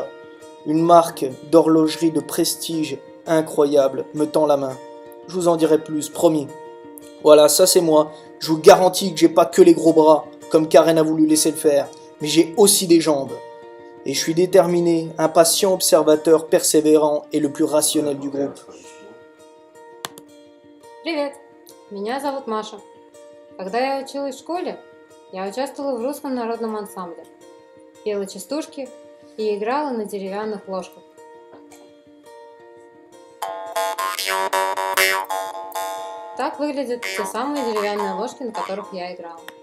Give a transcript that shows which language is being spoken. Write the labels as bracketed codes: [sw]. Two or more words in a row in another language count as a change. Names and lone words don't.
[fr] Une marque d'horlogerie de prestige incroyable me tend la main. Je vous en dirai plus, promis. Voilà, ça c'est moi. Je vous garantis que j'ai pas que les gros bras, comme Karen a voulu laisser le faire, mais j'ai aussi des jambes. Et je suis déterminé, un patient observateur persévérant et le plus rationnel du groupe. [ru] Привет, меня зовут Маша. Когда я училась в школе, я участвовала в русском народном ансамбле, пела частушки и играла на деревянных ложках. Так выглядят те самые деревянные ложки, на которых я играла.